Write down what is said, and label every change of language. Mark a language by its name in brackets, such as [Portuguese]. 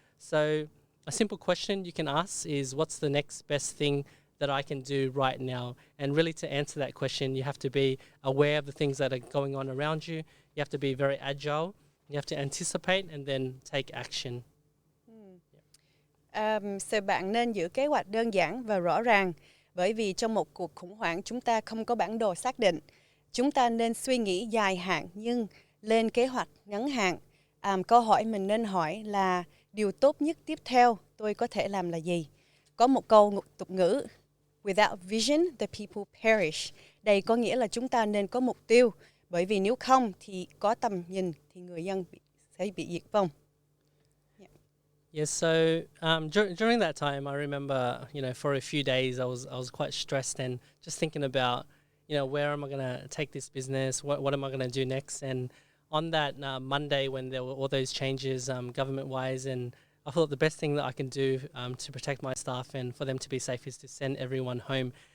[English] So a simple question you can ask is, what's the next best thing that I can do right now? And really, to answer that question, you have to be aware of the things that are going on around you. You have to be very agile. You have to anticipate and then take action. [Vietnamese] So bạn nên giữ kế hoạch đơn giản và rõ ràng, bởi vì trong một cuộc khủng hoảng chúng ta không có bản đồ xác định. Chúng ta nên suy nghĩ dài hạn nhưng lên kế hoạch ngắn hạn. Câu hỏi mình nên hỏi là, điều tốt nhất tiếp theo tôi có thể làm là gì? Có một câu tục ngữ, [English] without vision, the people perish. [Vietnamese] Đây có nghĩa là chúng ta nên có mục tiêu, bởi vì nếu không thì có tầm nhìn thì người dân sẽ bị diệt vong. [English] Yes, so during that time, I remember, for a few days I was quite stressed and just thinking about, where am I going to take this business? What am I going to do next? And on that Monday, when there were all those changes government-wise, and I thought the best thing that I can do to protect my staff and for them to be safe is to send everyone home.